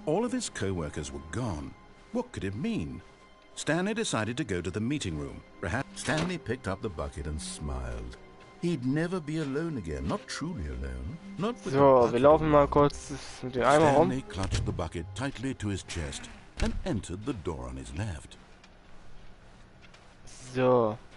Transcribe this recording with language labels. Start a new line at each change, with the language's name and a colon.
English: his co-workers were gone. What could it mean? Stanley decided to go to the meeting room. Perhaps Stanley picked up the bucket and smiled. He'd never be alone again, not truly alone. Not with
German: So, wir laufen mal kurz mit dem Eimer rum.
English: Stanley clutched the bucket tightly to his chest and entered the door on his left. So.